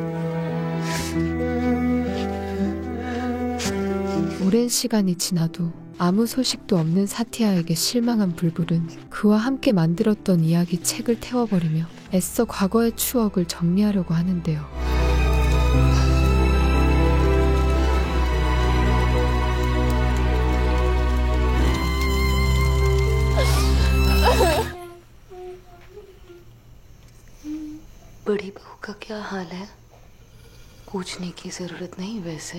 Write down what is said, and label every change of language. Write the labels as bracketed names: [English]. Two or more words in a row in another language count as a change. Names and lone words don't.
[Korean] 오랜 시간이 지나도 아무 소식도 없는 사티아에게 실망한 불불은 그와 함께 만들었던 이야기 책을 태워버리며 애써 과거의 추억을 정리하려고 하는데요. [Hindi] बड़ी बहू का क्या हाल है? पूछने की जरूरत नहीं वैसे.